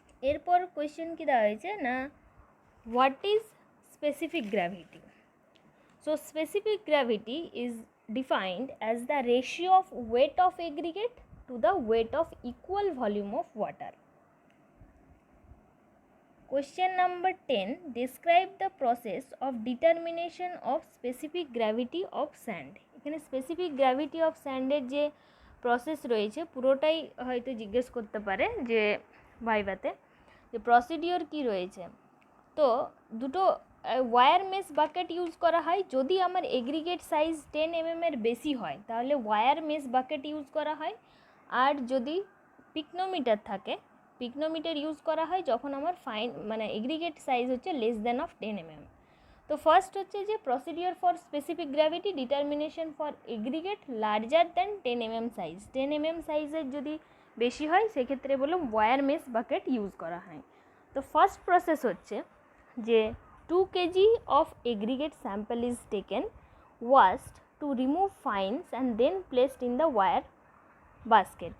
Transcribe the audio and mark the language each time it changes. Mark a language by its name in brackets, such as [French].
[Bangla] এরপর কোয়েশ্চেন কি দেওয়া হয়েছে না, [English] What is specific gravity? So specific gravity is defined as the ratio of weight of aggregate to the weight of equal volume of water. Question number 10, describe the process of determination of specific gravity of sand. [Bangla] এখানে specific gravity of স্যান্ডের যে process রয়েছে পুরোটাই হয়তো জিজ্ঞেস করতে পারে যে ভাইভাতে, যে প্রসিডিওর কি রয়েছে। তো দুটো ওয়্যার মেস বাকেট ইউজ করা হয়। যদি আমার এগ্রিগেট সাইজ 10 mm এর বেশি হয় তাহলে ওয়্যার মেস বাকেট ইউজ করা হয়, আর যদি পিকনোমিটার থাকে পিকনোমিটার ইউজ করা হয় যখন আমার এগ্রিগেট সাইজ হচ্ছে লেস দেন অফ 10 mm। তো ফার্স্ট হচ্ছে যে [English] Procedure for specific gravity determination for aggregate larger than 10 mm size. [Bangla] 10 mm সাইজের যদি বেশি হয় সেক্ষেত্রে বললাম ওয়্যার মেস বাকেট ইউজ করা হয়। তো ফার্স্ট প্রসেস হচ্ছে যে [English] 2 kg of aggregate sample is taken, washed to remove fines and then placed in the wire basket.